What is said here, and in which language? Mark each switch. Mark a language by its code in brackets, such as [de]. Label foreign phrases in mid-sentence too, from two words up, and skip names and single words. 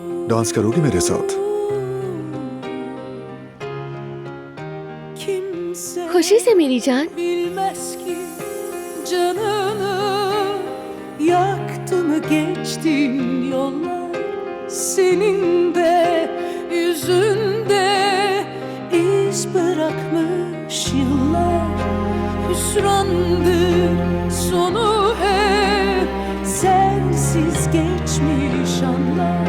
[hi] डांस करोगी मेरे साथ? खुशी से मेरी जान। [tr] Bilmez ki canını yaktı mı geçtiğin yollar, senin de yüzünde iz bırakmış yıllar. Hüsrandır sonu hep, sensiz geçmiş anlar.